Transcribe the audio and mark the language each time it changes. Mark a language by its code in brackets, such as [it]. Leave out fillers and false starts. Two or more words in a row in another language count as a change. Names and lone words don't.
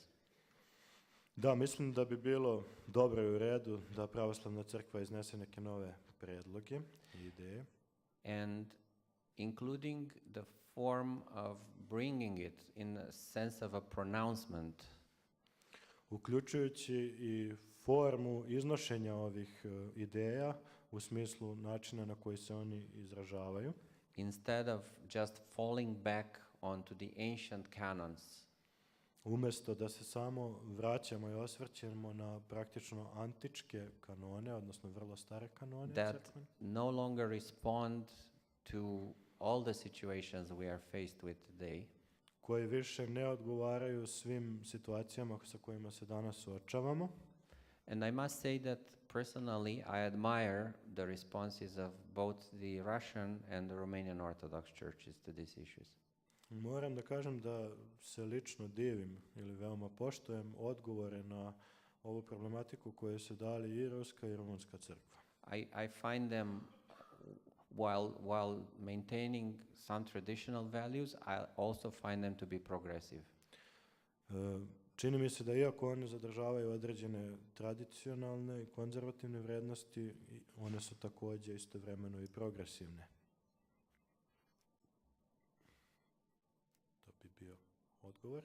[sr] Da, mislim da bi bilo dobro i u redu da pravoslavna crkva iznese neke nove predloge i ideje. [en] And including the form of bringing it in a sense of a pronouncement. [sr] Uključujući i formu iznošenja ovih ideja u smislu načina na koji se oni izražavaju. [en] Instead of just falling back onto the ancient canons. [sr] Umjesto da se samo vraćamo i osvrćemo na praktično antičke kanone, odnosno vrlo stare kanone [en] that no longer respond to all the situations we are faced with today. [sr] Koji više ne odgovaraju svim situacijama sa kojima se danas suočavamo. [en] And I must say that personally I admire the responses of both the Russian and the Romanian Orthodox churches to these issues. [sr] Moram da kažem da se lično divim ili veoma poštujem odgovore na ovu problematiku koju su dali i Ruska i Rumunska crkva. [en] I find them, while maintaining some traditional values, I also find them to be progressive. [sr] Čini mi se da iako one zadržavaju određene tradicionalne i konzervativne vrednosti, one su također istovremeno i progresivne. To bi bio odgovor.